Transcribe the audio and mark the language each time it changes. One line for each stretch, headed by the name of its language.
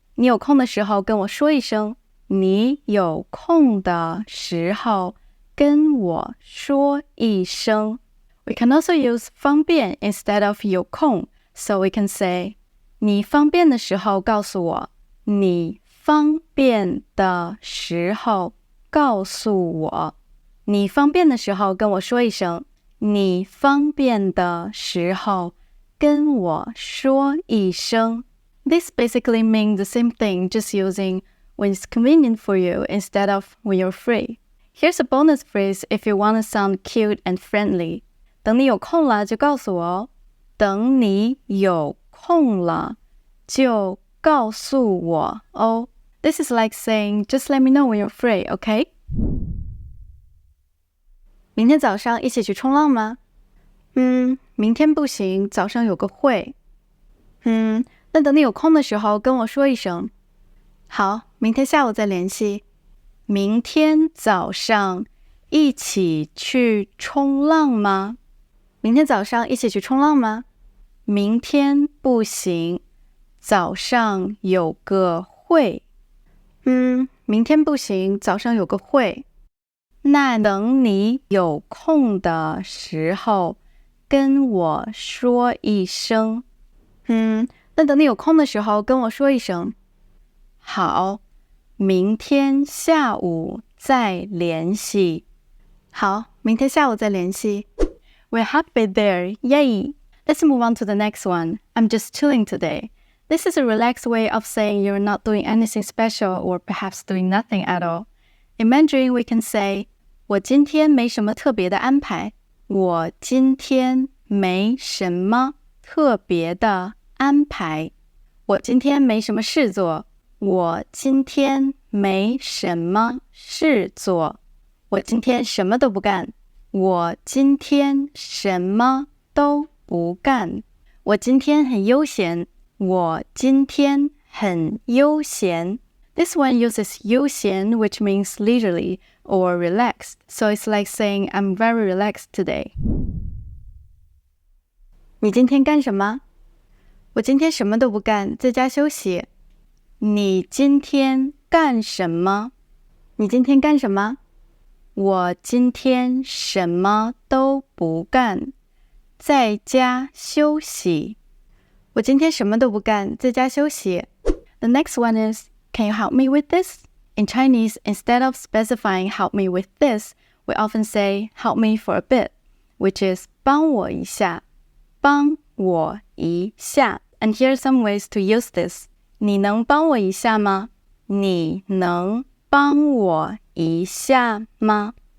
Chinese: 你有空的时候跟我说一声。你有空的时候跟我说一声。
English: We can also use 方便 instead of 有空, so we can say
Chinese: 你方便的时候告诉我。你方便的时候告诉我。你方便的时候跟我说一声。你方便的时候跟我说一声。
English: This basically means the same thing, just using when it's convenient for you instead of when you're free. Here's a bonus phrase if you want to sound cute and friendly.
Chinese: 等你有空了就告诉我哦。等你有空了就告诉我哦。
English: This is like saying, just let me know when you're free, okay?
Chinese: 明天早上一起去冲浪吗？明天不行，早上有个会。那等你有空的时候跟我说一声。好，明天下午再联系。明天早上一起去冲浪吗？明天早上一起去冲浪吗？明天不行，早上有个会。明天不行，早上有个会。那等你有空的时候跟我说一声。那等你有空的时候跟我说一声。好，明天下午再联系。好，明天下午再联系。
English: We're happy there, yay! Let's move on to the next one. I'm just chilling today. This is a relaxed way of saying you're not doing anything special or perhaps doing nothing at all. In Mandarin, we can say,
Chinese: 我今天没什么特别的安排。我今天没什么特别的安排。我今天没什么事做。我今天没什么事做。我今天什么都不干。我今天什么都不干。我今天很悠闲。我今天很悠闲。
English: This one uses 悠闲, which means leisurely or relaxed. So it's like saying, I'm very relaxed today.
Chinese: 你今天干什么？我今天什么都不干，在家休息。你今天干什么？你今天干什么？我今天什么都不干，在家休息。我今天什么都不干，在家休息。
English: The next one is, can you help me with this? In Chinese, instead of specifying help me with this, we often say help me for a bit, which is
Chinese: 帮我一下，帮我一下。
English: And here are some ways to use this.
Chinese: 你能帮我一下吗？你能帮我一下吗？